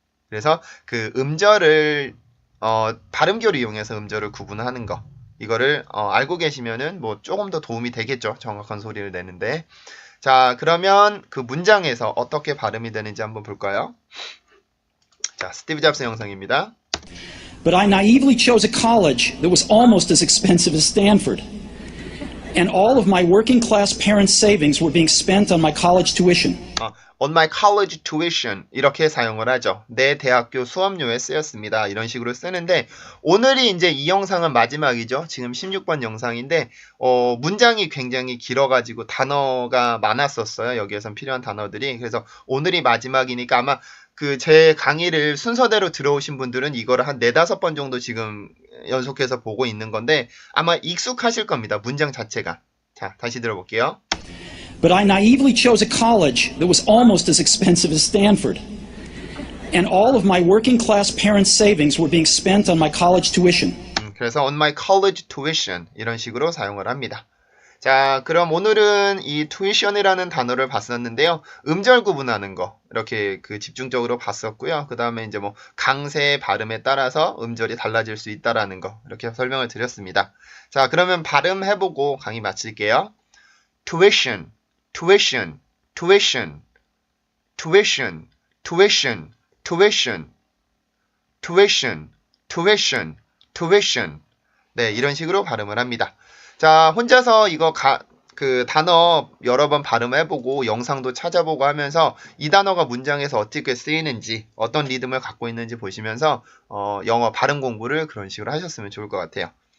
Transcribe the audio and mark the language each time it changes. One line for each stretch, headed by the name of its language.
Korean: 그래서 그 음절을 발음교를 이용해서 음절을 구분하는 거 이거를 알고 계시면은 뭐 조금 더 도움이 되겠죠. 정확한 소리를 내는데. 자, 그러면 그 문장에서 어떻게 발음이 되는지 한번 볼까요? 자, 스티브 잡스 영상입니다.
English: But I naively chose a college that was almost as expensive as Stanford. And all of my working class parents' savings were being spent on my college tuition. On my college tuition
Korean: 이렇게 사용을 하죠. 내 대학교 수업료에 쓰였습니다. 이런 식으로 쓰는데 오늘이 이제 이 영상은 마지막이죠. 지금 16번 영상인데 문장이 굉장히 길어가지고 단어가 많았었어요. 여기에선 필요한 단어들이. 그래서 오늘이 마지막이니까 아마 그 제 강의를 순서대로 들어오신 분들은 이거를 한 4-5번 정도 지금 연속해서 보고 있는 건데 아마 익숙하실 겁니다. 문장 자체가. 자, 다시 들어볼게요.
English: But I naively chose a college that was almost as expensive as Stanford. And all of my working class parents' savings were being spent on my college tuition.
Korean: 그래서
English: on my college tuition
Korean: 이런 식으로 사용을 합니다. 자, 그럼 오늘은 이 tuition이라는 단어를 봤었는데요. 음절 구분하는 거 이렇게 그 집중적으로 봤었고요. 그 다음에 이제 뭐 강세 발음에 따라서 음절이 달라질 수 있다라는 거 이렇게 설명을 드렸습니다. 자, 그러면 발음해보고 강의 마칠게요.
English: tuition, tuition, tuition, tuition, tuition, tuition, tuition, tuition, tuition.
Korean: 네, 이런 식으로 발음을 합니다. 자, 혼자서 이거 그 단어 여러 번 발음해보고 영상도 찾아보고 하면서 이 단어가 문장에서 어떻게 쓰이는지 어떤 리듬을 갖고 있는지 보시면서 영어 발음 공부를 그런 식으로 하셨으면 좋을 것 같아요.